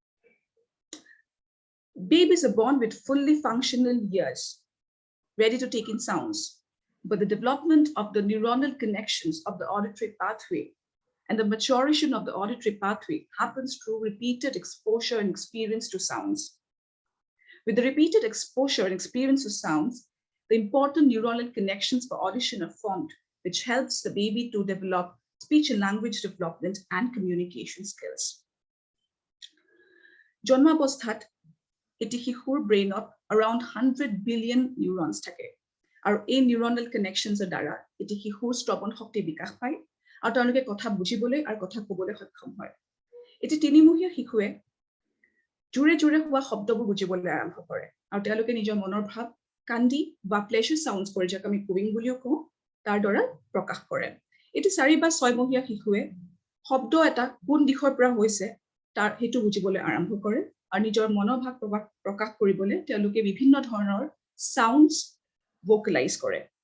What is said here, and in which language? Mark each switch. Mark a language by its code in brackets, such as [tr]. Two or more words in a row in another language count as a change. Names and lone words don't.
[en] Babies are born with fully functional ears, ready to take in sounds, but the development of the neuronal connections of the auditory pathway and the maturation of the auditory pathway happens through repeated exposure and experience to sounds. With the repeated exposure and experience to sounds, the important neuronal connections for audition are formed, which helps the baby to develop speech and language development and communication skills. Jonmabosthat, [as] এটি শিশুৰ ব্ৰেইনত [en] around 100 billion neurons [as] থাকে আৰু এই [en] neuronal connections [as] দ্বাৰা এটি শিশুৰ শ্ৰৱণ শক্তি বিকাশ পায় আৰু তেওঁলোকে কথা বুজিবলৈ আৰু কথা ক'বলৈ সক্ষম হয় এটি তিনিমহীয়া শিশুৱে জোৰে জোৰে হোৱা শব্দবোৰ বুজিবলৈ আৰম্ভ কৰে আৰু তেওঁলোকে নিজৰ মনৰ ভাৱ কান্দি বা [en] pleasure sounds [as] কৰি যাক আমি কুইং বুলিও কওঁ তাৰ দ্বাৰা প্ৰকাশ কৰে এটি 4 বা 6 মহীয়া শিশুৱে শব্দ এটা কোন দিশৰ পৰা হৈছে তাৰ হেতু বুজিবলৈ আৰম্ভ কৰে আৰু নিজৰ মনোভাৱ প্ৰকাশ কৰিবলৈ তেওঁলোকে বিভিন্ন ধৰণৰ [en] sounds vocalise [as] কৰে